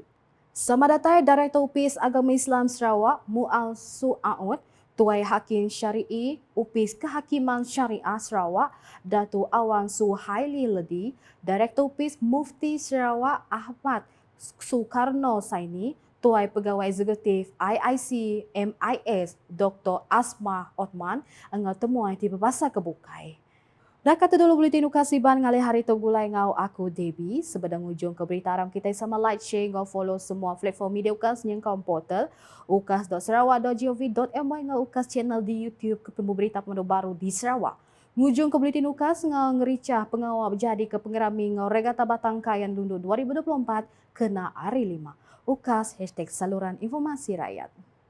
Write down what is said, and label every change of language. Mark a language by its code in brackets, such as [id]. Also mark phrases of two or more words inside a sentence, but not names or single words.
[iba] Sama datai Direktur Upis Agama Islam Sarawak Mu'al Su'aud, Tuai Hakim Syari'i Upis Kehakiman Syariah Sarawak Dato' Awan Suhaili Ledi, Direktur Upis Mufti Sarawak Ahmad Sukarno Saini, Tuai Pegawai Eksekutif IIC MIS Dr. Asma Othman engau temuai di Pembasar Kebukai. Dah kata dulu buletin ukasiban ngalih hari tu gulai ngau aku Debbie. Sebedang ujung ke berita aram kita sama [en] like, share, [iba] ngau follow semua platform media ukas yang kau portal ukas.sarawak.gov.my ngau ukas channel di YouTube ketemu berita pemandu baru di Sarawak. Ngujung ke buletin ukas ngau ngericah pengawal berjadi ke pengerami ngau Regata Batang Kayan Lundu 2024 kena hari 5. [ms] Ukas #saluran informasi rakyat.